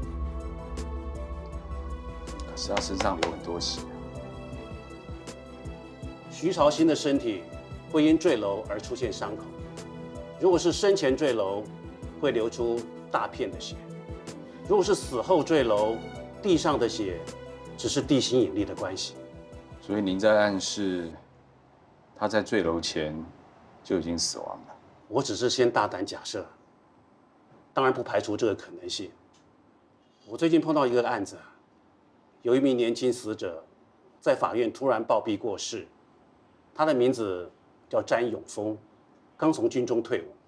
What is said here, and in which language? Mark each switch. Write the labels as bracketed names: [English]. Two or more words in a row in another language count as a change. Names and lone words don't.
[Chinese] 可是他身上流很多血。徐朝新的身體會因墜樓而出現傷口，如果是生前墜樓，會流出大片的血；如果是死後墜樓，地上的血只是地心引力的关系。所以您在暗示他在坠楼前就已经死亡了。我只是先大胆假设，当然不排除这个可能性。我最近碰到一个案子，有一名年轻死者在法院突然暴毙过世，他的名字叫詹永峰，刚从军中退伍。